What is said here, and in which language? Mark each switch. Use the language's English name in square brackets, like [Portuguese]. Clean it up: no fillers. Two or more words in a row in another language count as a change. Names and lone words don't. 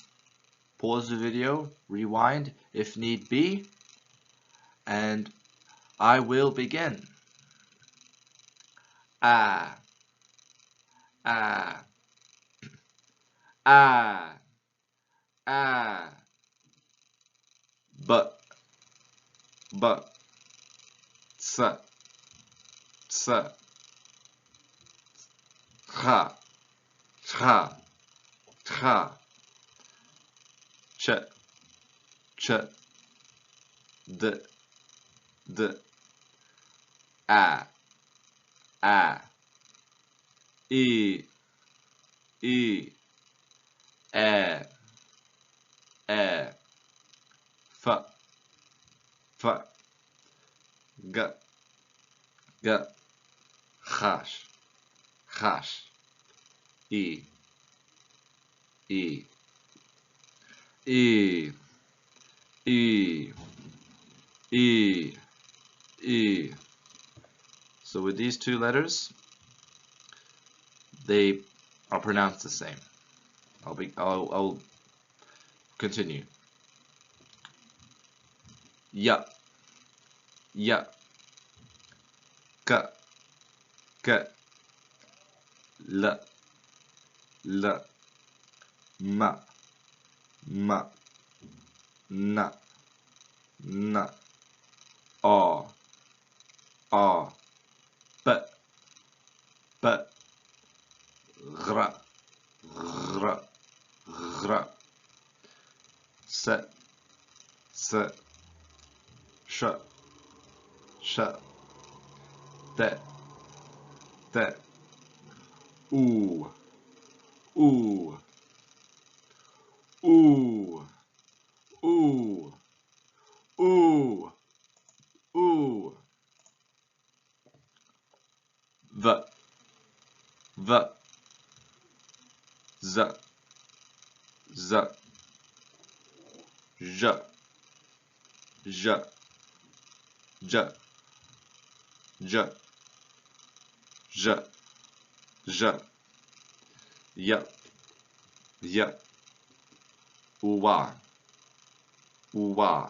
[English] Pause the video, rewind if need be, and I will begin. A, A, A, A, B, B, C, C, Ch, Ch, Ch, Ch, Ch, D, D, A, I, E, E, F, F, G, G, H, H, E, E, E, E, E, E. So with these two letters, they are pronounced the same. I'll continue. Ya, ya, ka, ka, la, la, ma, ma, na, na, a, but, gra, gra, gra, se, sh, te, oo, oo, oo, oo, oo, oo, v, z, j, j, j, j, y, uwa, uwa.